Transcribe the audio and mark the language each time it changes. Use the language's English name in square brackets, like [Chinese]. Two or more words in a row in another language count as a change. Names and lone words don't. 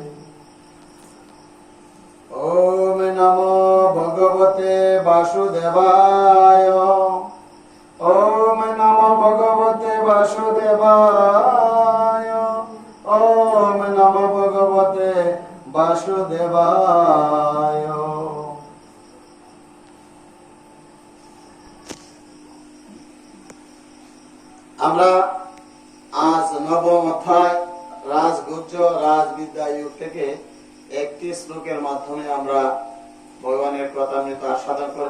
[Sanskrit] ওম নমো ভগবতে বাসুদেবায়। ওম নমো ভগবতে বাসুদেবায়। ওম নমো ভগবতে বাসুদেবায়। [Bangla] আমরা আজ নবম অধ্যায় রাজগুহ্য রাজবিদ্যা যুগ থেকে একটি শ্লোকের মাধ্যমে আমরা ভগবানের কথামৃত আস্বাদন করব।